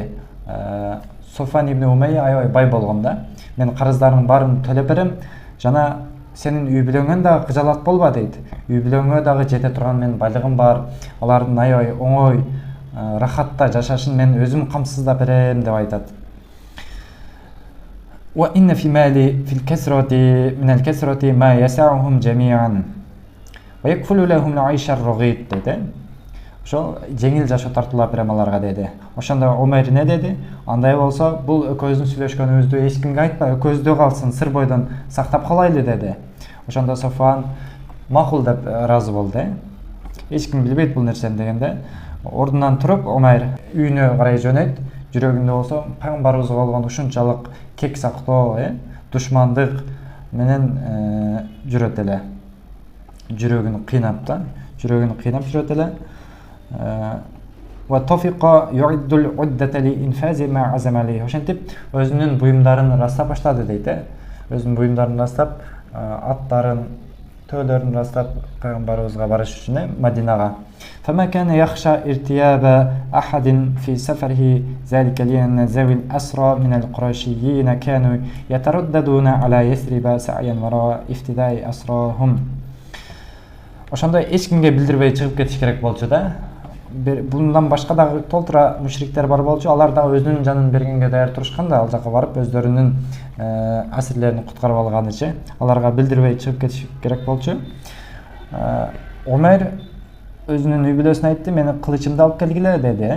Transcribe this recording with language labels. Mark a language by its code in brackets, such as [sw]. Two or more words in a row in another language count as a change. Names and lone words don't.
[ky] Софван ибн Умайя аябай бай болгон да. Мен карыздарымдын баарын төлөп берем, жана сенин үй бүлөңөн дагы кыжалат болба дейт. Үй бүлөңгө дагы жете турган менин байлыгым бар. Алардын аябай оңой, рахатта жашашын мен өзүм камсыздап берем деп айтат. [ar] وإن في مالي في الكثرة من الكثرة ما يسعهم جميعا ويكفل لهم العيشة الراغدة dedi. [ky] Ошо жеңил жашоо тартуулап берем аларга деди. Ошондо Умайр не деди? Андай болсо, бул экөөбүздүн сүйлөшкөнүбүздү эч кимге айтпа, экөөбүздө калсын, сыр бойдон сактап калайлы деди. Ошондо Софван макул деп ыраазы болду. Эч ким билбейт бул нерсени дегенде, ордунан туруп Умайр үйүнө карай жөнөйт. Жүрөгүндө болсо пайгамбарыбызга болгон ушунчалык кек сактоо, душмандык менен жүрөт эле. Жүрөгүн кыйнап да, жүрөгүн кыйнап жүрөт эле. [ar] وطفق يعد العدة لإنفاذ ما عزم عليه. [ky] Ошентип өзүнүн буюмдарын растап баштады дейт. Өзүнүн буюмдарын растап, аттарын, төөлөрүн растап пайгамбарыбызга барыш үчүн Мадинага. [ar] فما كان يخشى ارتياب أحد في سفره ذلك لأن ذوي الأسرى من القرشيين كانوا يترددون على يثرب سعيا وراء افتداء أسراهم. [ky] Ошондой эч кимге билдирбей чыгып кетиш керек болчу да. Bundan башка дагы толтура мушриктер бар болчу. Алар дагы өзүнүн жанын бергенге даяр турушкан да, ал жака барып өздөрүнүн асирлерин куткарып алганычы. Аларга билдирбей чыгып кетиш керек болчу. Умайр өзүнүн үй бүлөсүнө айтты, мени кылычымды алып келгиле деди.